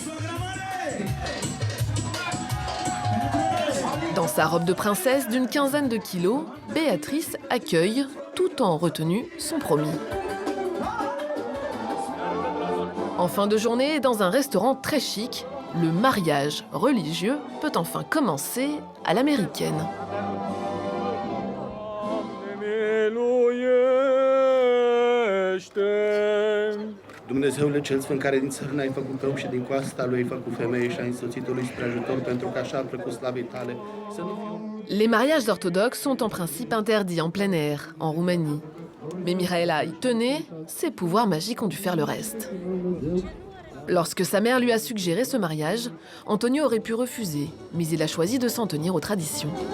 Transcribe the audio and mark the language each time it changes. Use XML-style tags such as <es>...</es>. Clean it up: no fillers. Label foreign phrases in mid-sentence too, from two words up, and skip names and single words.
<fr>Dans sa robe de princesse d'une quinzaine de kilos, Béatrice accueille, tout en retenue, son promis. En fin de journée, dans un restaurant très chic, le mariage religieux peut enfin commencer à l'américaine.</fr> <ro>Dumnezeule cel sfânt care din țărână ai făcut om și din coasta lui ai făcut femeie și ai însoțit-o lui spre ajutor pentru că așa a plăcut slavei tale.</ro> <fr>Les mariages orthodoxes sont en principe interdits en plein air, en Roumanie. Mais Mihaela y tenait, ses pouvoirs magiques ont dû faire le reste. Lorsque sa mère lui a suggéré ce mariage, Antonio aurait pu refuser, mais il a choisi de s'en tenir aux traditions.</fr>